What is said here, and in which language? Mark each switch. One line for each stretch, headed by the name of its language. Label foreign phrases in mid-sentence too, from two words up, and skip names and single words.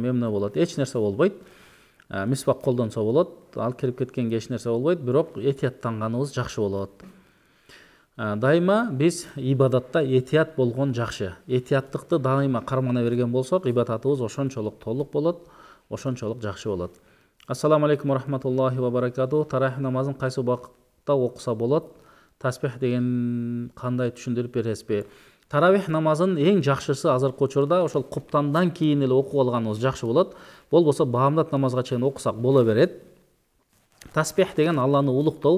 Kyrgyz: Эмне болот? Эч нерсе болбойт. Мисвак колдонсо болот. Ал кирип кеткенге эч нерсе болбойт, бирок этияттанганыбыз жакшы болот. Дайыма биз ибадатта этият болгон жакшы. Этияттыкты дайыма кармана берген болсок, ибадатыбыз ошончолук толук болот, ошончолук жакшы болот.
Arabic: السلام عليكم رحمة الله وبركاته.
Kyrgyz: Тарахи намазын кайсы убакытта окуса болот? Таспих деген кандай түшүндүрүп бересизби? Таравих намазын эң жакшысы азыркы учурда ошол куптандан кийин эле окуп алганыбыз жакшы болот. Болбосо багамдат намазга чейин окусак боло берет. Таспих деген Алланы улуктоо.